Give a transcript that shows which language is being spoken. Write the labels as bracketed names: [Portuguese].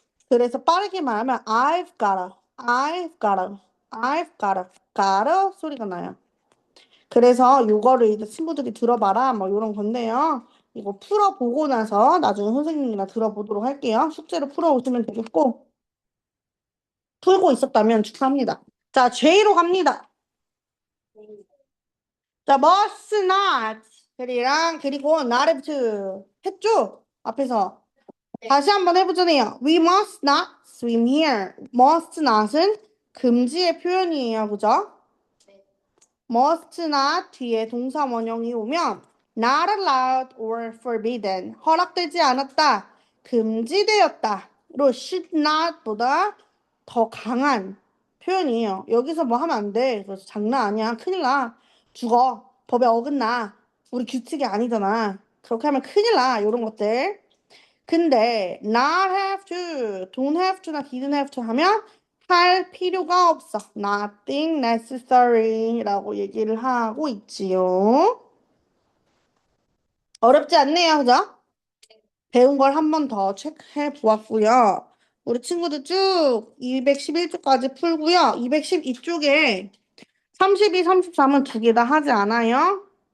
[Korean] 그래서 빠르게 말하면 I've gotta 소리가 나요. 그래서 요거를 이제 친구들이 들어봐라 뭐 이런 건데요. 이거 풀어보고 나서 나중에 선생님이랑 들어보도록 할게요. 숙제로 풀어오시면 되겠고 풀고 있었다면 축하합니다. 자, J로 갑니다. 자, must not 그리고 not have to 했죠? 앞에서 네. 다시 한번 해보자네요. [English] We must not swim here. [Korean] must not은 금지의 표현이에요. 그죠? 네. must not 뒤에 동사 원형이 오면 [English] not allowed or forbidden [Korean] 허락되지 않았다, 금지되었다로 should not보다 더 강한 표현이에요. 여기서 뭐 하면 안 돼. 그래서 장난 아니야. 큰일 나. 죽어. 법에 어긋나. 우리 규칙이 아니잖아. 그렇게 하면 큰일 나. 이런 것들. 근데 not have to, don't have to나 didn't have to 하면 할 필요가 없어. Nothing necessary라고 얘기를 하고 있지요. 어렵지 않네요, 그죠? 배운 걸 한 번 더 체크해 보았고요. 우리 친구들 쭉 211쪽까지 풀고요. 212쪽에 32, 33은 두 개 다 하지 않아요.